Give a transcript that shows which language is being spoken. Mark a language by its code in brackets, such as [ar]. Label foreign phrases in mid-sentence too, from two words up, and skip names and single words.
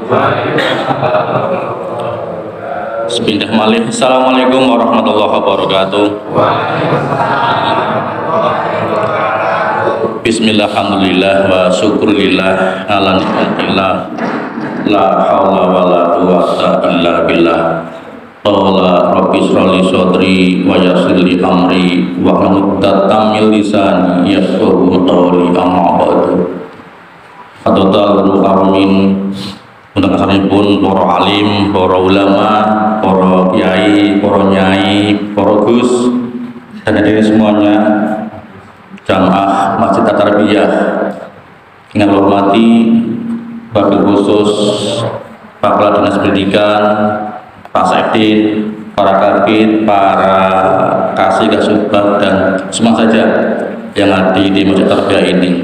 [jv] Sepindah malih. [ar] السلام عليكم ورحمة الله وبركاته. بسم الله، الحمد لله والشكر لله على نعمة الله، لا حول ولا قوة إلا بالله. قال رب اشرح لي صدري ويسر لي أمري واحلل عقدة من لساني يفقهوا قولي. أما بعد. فضيلة المكرمين, [id] untuk asalipun para alim, para ulama, para kiai, para nyai, para gus, dan hadirin semuanya, jamaah Masjid At-Tarbiyah yang saya hormati, [ar] وبالخصوص [id] Pak Kepala Dinas Pendidikan, Pak Sekdin, para kabid, para kasih kasubag, dan semua saja yang hadir di Masjid Tarbiyah ini.